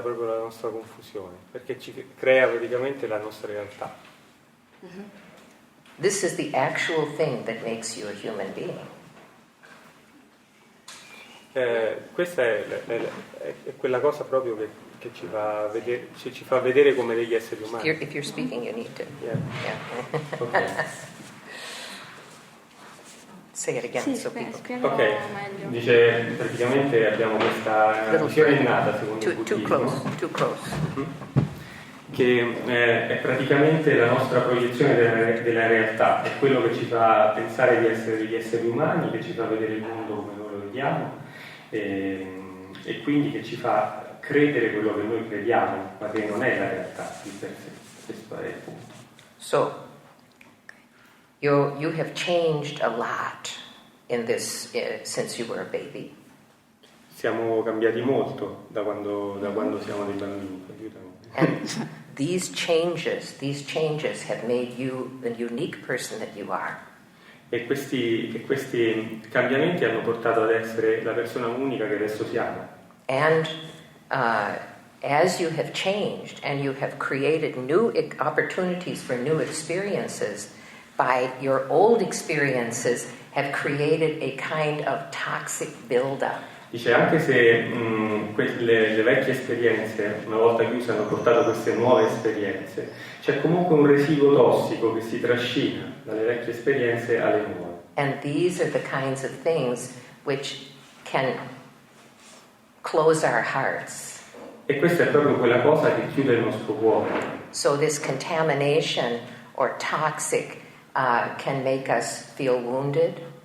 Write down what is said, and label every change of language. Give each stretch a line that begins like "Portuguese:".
Italian: proprio la nostra confusione, perché ci crea praticamente la nostra realtà.
English: This is the actual thing that makes you a human being.
Italian: Questa è quella cosa proprio che ci fa vedere come degli esseri umani.
English: If you're speaking, you need to. Yeah. Okay. Say it again.
Italian: Sì, spiego ok, meglio. dice praticamente abbiamo questa visione innata secondo il buddismo.
English: Too close.
Italian: Che è praticamente la nostra proiezione della realtà, è quello che ci fa pensare di essere degli esseri umani, che ci fa vedere il mondo come noi lo vediamo e quindi che ci fa credere quello che noi crediamo, ma che non è la realtà di per sé. Questo è il punto.
English: So, you have changed a lot in this since you were a baby.
Italian: Siamo cambiati molto da quando siamo dei bambini. Aiutano.
English: And these changes have made you the unique person that you are.
Italian: E questi cambiamenti hanno portato ad essere la persona unica che adesso siamo.
English: And as you have changed and you have created new opportunities for new experiences, by your old experiences have created a kind of toxic buildup.
Italian: Dice, anche se le vecchie esperienze, una volta chiuse, hanno portato queste nuove esperienze, c'è comunque un residuo tossico che si trascina dalle vecchie esperienze alle nuove.
English: And these are the kinds of things which can close our hearts.
Italian: E questa è proprio quella cosa che chiude il nostro cuore.
English: So this contamination or toxic can make us feel wounded.